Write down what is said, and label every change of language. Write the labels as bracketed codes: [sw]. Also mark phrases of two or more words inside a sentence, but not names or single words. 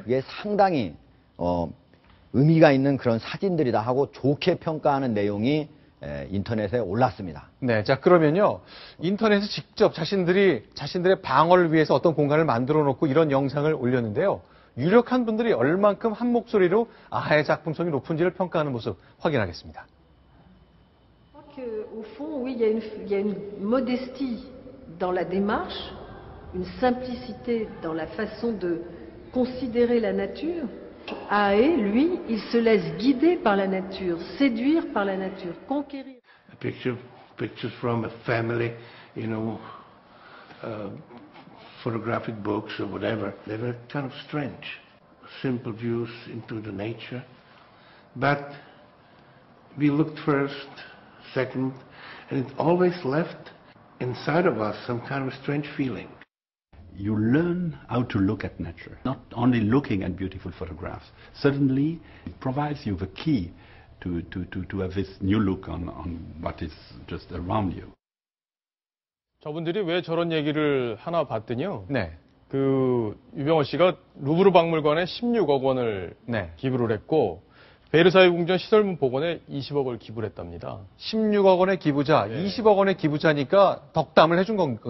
[ko] 그게 상당히 의미가 있는 그런 사진들이다 하고 좋게 평가하는 내용이 인터넷에 올랐습니다. 네, 자 그러면요 인터넷에 직접 자신들의 방어를 위해서 어떤 공간을 만들어 놓고 이런 영상을 올렸는데요. 유력한 분들이 얼만큼 한 목소리로 아하의 작품성이 높은지를 평가하는 모습 확인하겠습니다. [fr] Au fond, oui, il y a une modestie dans la démarche, une simplicité dans la façon de considérer la nature. Ahe, lui, il se laisse guider par la nature, séduire par la nature, conquérir. [en] Pictures from a family, photographic books or whatever. They were kind of strange, simple views into the nature. But we looked first, second, and it always left inside of us some kind of a strange feeling. You learn how to look at nature, not only looking at beautiful photographs. Certainly, it provides you the key to have this new look on what is just around you. [ko] 저분들이 왜 저런 얘기를 하나 봤더니요. 네. 그 유병헌 씨가 루브르 박물관에 16억 원을 네. 기부를 했고 베르사유 궁전 시설물 복원에 20억을 기부를 했답니다. 16억 원의 기부자, 네. 20억 원의 기부자니까 덕담을 해준 거겠죠.